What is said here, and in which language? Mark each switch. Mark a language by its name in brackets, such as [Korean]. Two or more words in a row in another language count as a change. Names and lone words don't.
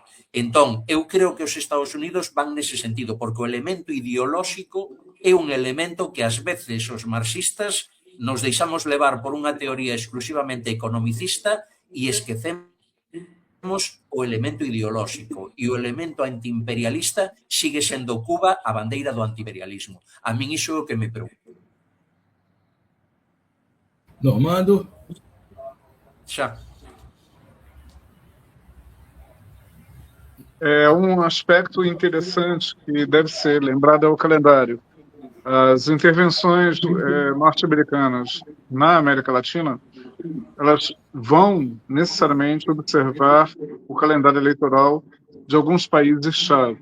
[Galician] Entón, eu creo que os Estados Unidos van nese sentido, porque o elemento ideolóxico é un elemento que ás veces os marxistas nos deixamos levar por unha teoría exclusivamente economicista e esquecemos o elemento ideolóxico, e o elemento antiimperialista sigue sendo Cuba a bandeira do antiimperialismo. A min iso é o que me preocupa. Normando? Xa. [Portuguese] Um aspecto interessante que deve ser lembrado é o calendário. As intervenções norte-americanas na América Latina, elas vão necessariamente observar o calendário eleitoral de alguns países-chave.